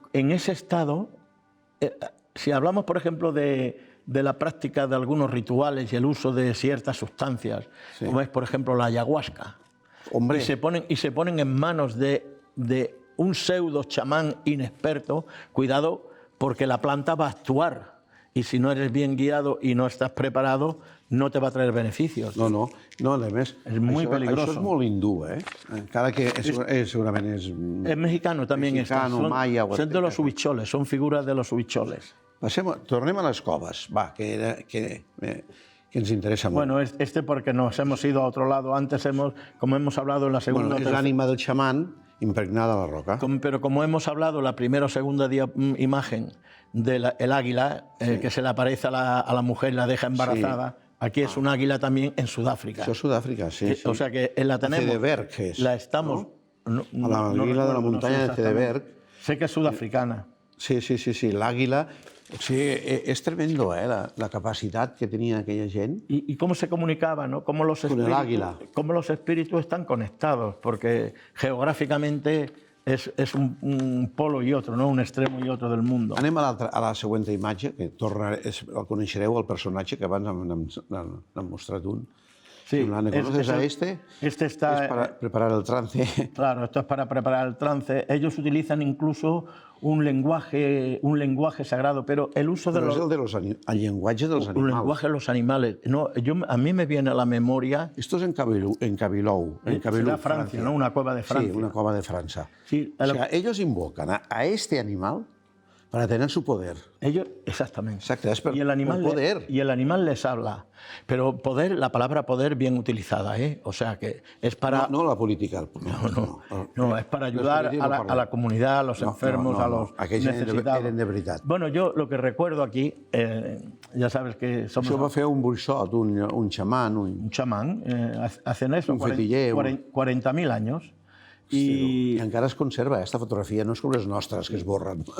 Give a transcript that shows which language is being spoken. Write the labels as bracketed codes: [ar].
[es] En ese estado, si hablamos, por ejemplo, de la práctica de algunos rituales y el uso de ciertas sustancias, como es, por ejemplo, la ayahuasca, Hombre, y se ponen en manos de un pseudo chamán inexperto, cuidado, porque la planta va a actuar. Y si no eres bien guiado y no estás preparado, no te va a traer beneficios. [ca] no, a més, [es] És muy peligroso. [ca] Això és molt hindú, encara que segurament és... [es] Es mexicano también. Mexicano, maya, son de los huicholes, son figuras de los huicholes. [ca] Tornem a les coves, que ens interessa molt. [es] Bueno, porque nos hemos ido a otro lado. Antes como hemos hablado en la segunda... [ca] És l'ànima del xamán impregnada a la roca. [es] Pero como hemos hablado la primera o segunda imagen del águila, que se le aparece a la mujer y la deja embarazada, aquí es un águila también en Sudáfrica. [ca] Això és Sud-àfrica, sí. [es] O sea que la tenemos. [ca] Cedeberg és. [es] La estamos... [ca] A l'àguila de la muntanya de Cedeberg. [es] Sé que es sudafricana. [ca] Sí, l'àguila... O sigui, és tremendo, la capacitat que tenia aquella gent. [es] ¿Y cómo se comunicaba, no? Cómo los espíritus están conectados, porque geográficamente es un polo y otro, no? Un extremo y otro del mundo. [ca] Anem a la següent imatge, que el coneixereu, el personatge que abans n'han mostrat un. [es] Sí, ¿Conoces a este? Este está... Es para preparar el trance. Claro, esto es para preparar el trance. Ellos utilizan incluso un lenguaje sagrado, pero el uso de [ca] el llenguatge dels animals. [es] Un lenguaje de los animales. No, a mí me viene a la memoria... Esto es en Cabilou. Será Francia, ¿no? Una cueva de Francia. Sí, una cueva de Francia. Sí, o sea, ellos invocan a este animal para tener su poder. Exactamente. Exacto, es por y el animal poder. Y el animal les habla. Pero poder, la palabra poder bien utilizada, ¿eh? O sea que es para... No la política. No, es para ayudar a la comunidad, a los enfermos, a los necesitados. [ca] Eren de veritat. [es] Bueno, yo lo que recuerdo aquí, ya sabes que somos... [ca] Això va fer un bruixot, un xamán. [es] Un chamán, hace eso, [ca] un fetiller. [es] 40.000 años. Y [ca] encara es conserva [es] esta fotografía, no es como las nuestras que es borran.